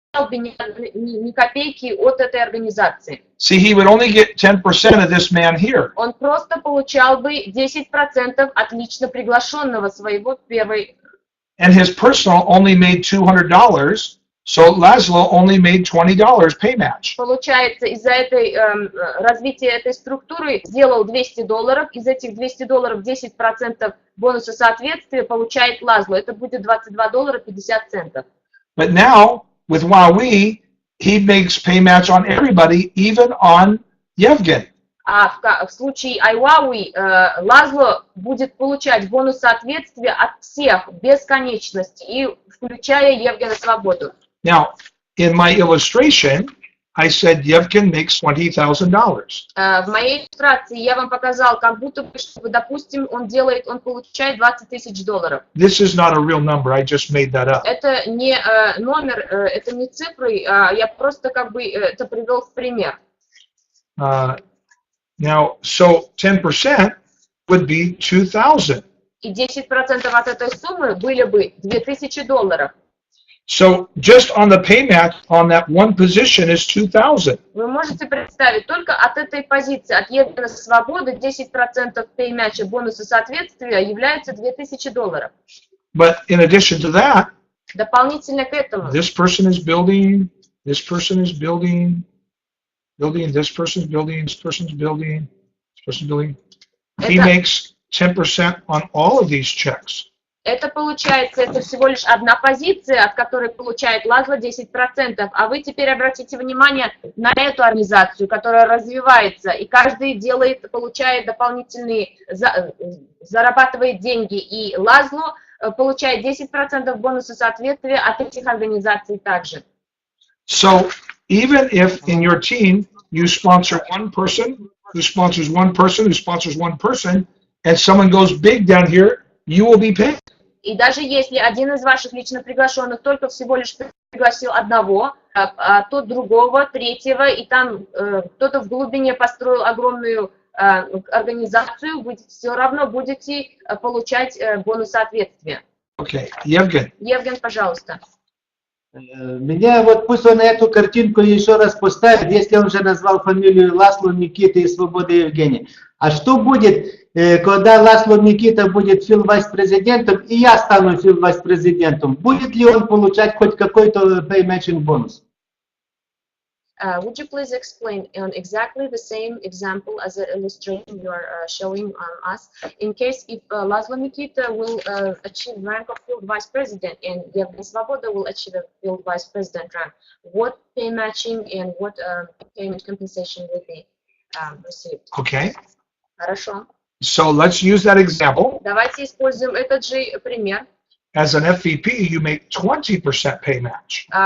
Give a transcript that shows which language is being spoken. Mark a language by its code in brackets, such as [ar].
[ru] Ни копейки от этой организации. [en] See, he would only get 10% of this man here. [ru] Он просто получал бы 10% от лично приглашенного своего первой. [en] And his personal only made $200, so Laszlo only made $20 pay match. [ru] Получается, из-за этой развития этой структуры сделал $200, из этих $200 10% бонуса соответствия получает Лазло. Это будет $22.50. [en] But now, with IWowWe, he makes pay match on everybody, even on Yevgen. [ru] А в случае IWowWe Лазло будет получать бонус соответствия от всех без конечности, и включая Евгена Свободу. [en] Now, in my illustration, I said Yevgen makes $20,000. [ru] В моей иллюстрации я вам показал, как будто бы, что, допустим, он получает $20 тысяч. [en] This is not a real number. I just made that up. [ru] Это не номер, это не цифры, я просто как бы это привел в пример. [en] Now, so 10% would be 2,000. [ru] И 10% от этой суммы были бы $2000. [en] So just on the pay match on that one position is 2,000. [ru] Вы можете представить, только от этой позиции, от Евгена Свободы, 10% пей-матча бонуса соответствия являются $2000. [en] But in addition to that, [ru] дополнительно к этому, [en] this person is building, this person is building, this person is building, this person is building, this person is building. He makes 10% on all of these checks. [ru] Это получается, это всего лишь одна позиция, от которой получает Лазло 10%. А вы теперь обратите внимание на эту организацию, которая развивается, и каждый получает дополнительные, зарабатывает деньги. И Лазло получает 10% бонуса соответствия от этих организаций также. [en] So, even if in your team you sponsor one person, who sponsors one person, who sponsors one person, and someone goes big down here, you will be paid. [ru] И даже если один из ваших лично приглашенных только всего лишь пригласил одного, а тот другого, третьего, и там кто-то в глубине построил огромную организацию, вы все равно будете получать бонус соответствия. [en] Okay, Yevgen. [ru] Евген, пожалуйста. Меня вот пусть он эту картинку еще раз поставит, если он же назвал фамилию Ласло Никита и Свобода Евгений. А что будет, когда Ласло Никита будет филвайс-президентом и я стану филвайс-президентом? Будет ли он получать хоть какой-то pay matching бонус? [en] Would you please explain on exactly the same example as the illustration you are showing us? In case if Laszlo Nikita will achieve rank of field vice president and Yevgen Svoboda will achieve a field vice president rank, what pay matching and what payment compensation will be received? Okay. [ru] Хорошо. [en] So let's use that example. [ru] Давайте используем этот же пример. [en] As an FVP, you make 20% pay match.